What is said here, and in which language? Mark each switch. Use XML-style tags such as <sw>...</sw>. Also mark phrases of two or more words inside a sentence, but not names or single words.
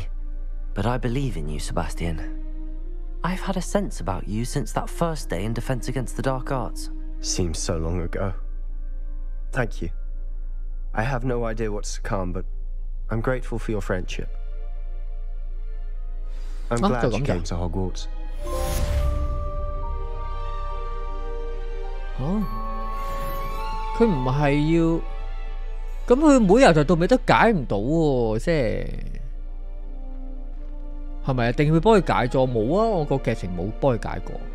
<en>But I believe in you, Sebastian. I've had a sense about you since that first day in Defense Against the Dark Arts. Seems so long ago. Thank you. I have no idea what's to come, but I'm grateful for your friendship. I'm glad you came to Hogwarts.</en> <yue>佢唔係要，咁佢每日就到尾都解唔到喎，即係咪啊？定會幫佢解咗？冇啊，我個劇情冇幫佢解過。</yue>